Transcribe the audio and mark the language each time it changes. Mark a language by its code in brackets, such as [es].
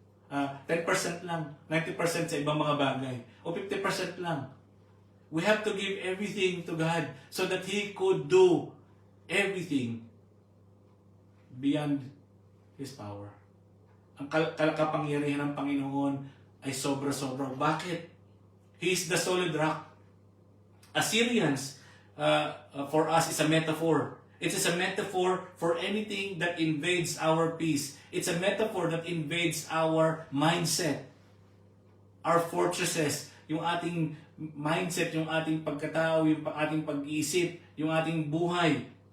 [tl] 10% lang, 90% sa ibang mga bagay, o 50% lang. [en] We have to give everything to God so that He could do everything beyond His power. [tl] Ang kapangyarihan ng Panginoon ay sobra-sobra. Bakit? [en] He is the solid rock. Assyrians, for us, is a metaphor. It is a metaphor for anything that invades our peace. It's a metaphor that invades our mindset, our fortresses, [tl] yung ating mindset, yung ating pagkatao, yung ating pag-iisip, yung ating buhay.